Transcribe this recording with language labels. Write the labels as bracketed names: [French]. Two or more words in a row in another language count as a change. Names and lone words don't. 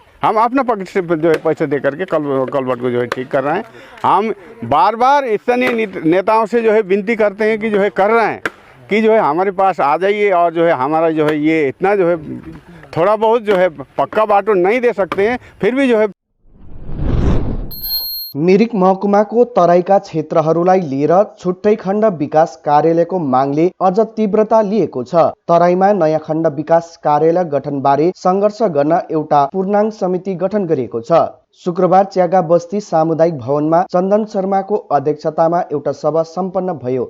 [Hindi] हम अपना पॉकेट से जो है पैसे दे करके कल्वर्ट को जो है ठीक कर रहे हैं। हम बार बार स्थानीय नेताओं से जो है विनती करते हैं कि जो है कर रहे हैं कि जो है हमारे पास आ जाइए और जो है हमारा जो है ये इतना जो है थोड़ा बहुत जो है पक्का बाटो नहीं दे सकते हैं, फिर भी जो है। [Nepali] मिरिक महकुमाको तराईका क्षेत्रहरूलाई लिएर छुट्टै खण्ड विकास कार्यालयको मागले अझ तीव्रता लिएको छ। तराईमा नयाँ खण्ड विकास कार्यालय गठनबारे सङ्घर्ष गर्न एउटा पूर्णाङ्ग समिति गठन गरिएको छ। शुक्रबार च्यागा बस्ती सामुदायिक भवनमा चन्दन शर्माको अध्यक्षतामा एउटा सभा सम्पन्न भयो।